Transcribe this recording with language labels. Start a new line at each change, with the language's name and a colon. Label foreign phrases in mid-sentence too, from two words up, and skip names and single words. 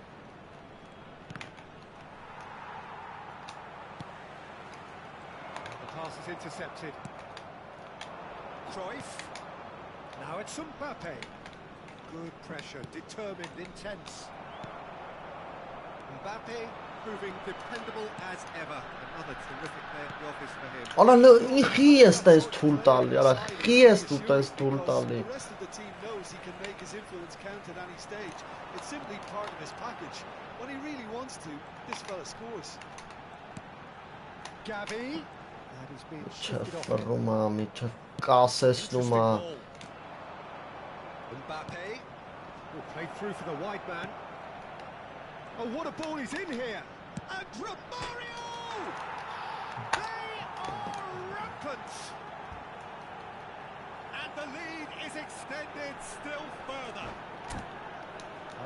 English: And the pass is intercepted. Cruyff. Now it's Mbappe. Good pressure, determined, intense. Mbappe proving dependable as ever. Another terrific day at the office for him.
Armenian: Արա խի ես տես թուլ տալի, արա խի ես դու տես թուլ տալի
English: The rest of the team knows he can make his influence count at any stage. It's simply part of his package. When he really wants to, this fella scores. Gavi. That has been shifted off.
Armenian: Չֆռում ամի, չկասեսնում ա
English: Mbappe. Oh, played through for the wide man. Oh, what a ball he's in here. And Romario! They are rampant. And the lead is extended still further.